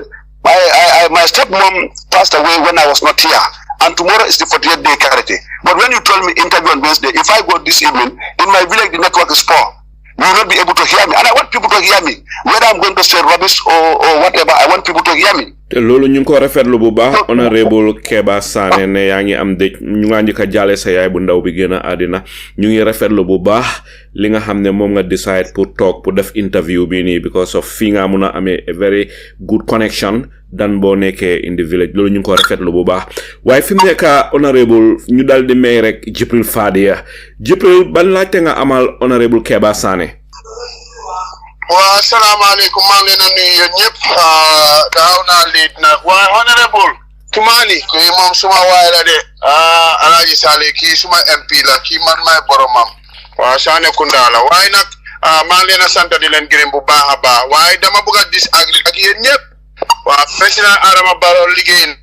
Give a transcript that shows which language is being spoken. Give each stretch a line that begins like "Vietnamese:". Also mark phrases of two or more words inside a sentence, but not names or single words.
English: My stepmom passed away when I was not here, and tomorrow is the 48th day charity. But when you told me interview on Wednesday, if I go this evening in my village, the network is poor. You will not be able to hear me. And I want people to hear me. Whether I'm going to say rubbish or whatever, I want people to hear me.
Wolof: te loolu ñu ngi ko rafetlu bu baax Honourable Kebba Sanneh ne yaa ngi am dëj ñu ngi njëkk a jaale sa yaay bu ndaw bi génn àddina ñu ngi rafetlu bu baax li nga xam ne moom nga decide pour toog pour def interview bi nii
English: because of
Wolof: fii nga mun a amee
English: a very good connection
Wolof: dan boo nekkee
English: in the village
Wolof: loolu ñu ngi ko rafetlu bu baax waaye fi mu nekk Honourable ñu dal di may rek Jibril Fadia Jibril ban laajte nga amal Honourable Kebba Sanneh.
Arabic: والسلام عليكم
Wolof: maa ngi leen a nuyu yéen ñëpp daaw naa liit nag waaye Honourable Toumanding kii moom suma waay la de Alaaji Salleh kii suma MP la kii man maay boromam waaw Sanneh Kunda la waaye nag maa ngi leen a sant di leen gërëm bu baax a baax waaye dama bëgg a disagree ak yéen ñëpp waaw président Adama Barrow liggéey